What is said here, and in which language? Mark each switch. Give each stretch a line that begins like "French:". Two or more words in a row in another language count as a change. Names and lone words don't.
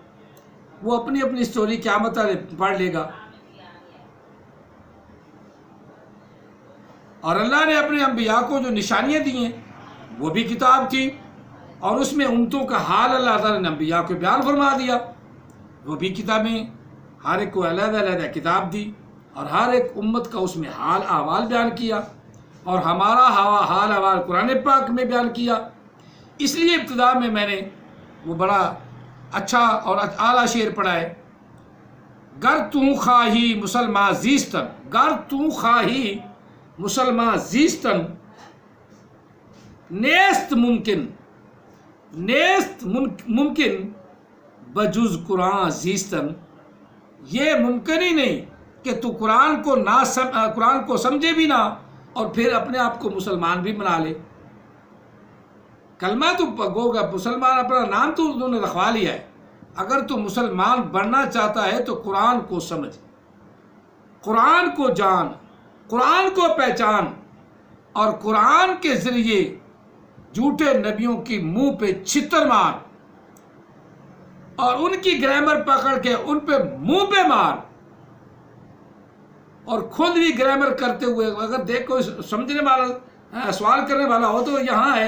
Urdu: وہ اپنی اپنی سٹوری قیامت تک پڑھ لے گا، اور اللہ نے اپنے انبیاء کو جو نشانیاں دی ہیں وہ بھی کتاب تھی، اور اس میں امتوں کا حال اللہ تعالیٰ نے انبیاء کو بیان فرما دیا، وہ بھی کتابیں، ہر ایک کو علیحدہ علیحدہ کتاب دی، اور ہر ایک امت کا اس میں حال احوال بیان کیا، اور ہمارا حال احوال قرآن پاک میں بیان کیا۔ اس لیے ابتدا میں نے وہ بڑا اچھا اور اعلیٰ شعر پڑھا ہے،
Persian: گر تو خواہی مسلمان زیستن، گر تو خواہی مسلمان زیستن، نیست ممکن بجز قرآن زیستن۔
Urdu: یہ ممکن ہی نہیں کہ تو قرآن کو سمجھے بھی نہ، اور پھر اپنے آپ کو مسلمان بھی بنا لے۔ کلمہ تو گوگا مسلمان، اپنا نام تو انہوں نے رکھوا لیا ہے۔ اگر تو مسلمان بننا چاہتا ہے تو قرآن کو سمجھ، قرآن کو جان، قرآن کو پہچان، اور قرآن کے ذریعے جھوٹے نبیوں کی منہ پہ چھتر مار، اور ان کی گرامر پکڑ کے ان پہ منہ پہ مار، اور خود بھی گرامر کرتے ہوئے، اگر دیکھو سمجھنے والا سوال کرنے والا ہو تو یہاں ہے۔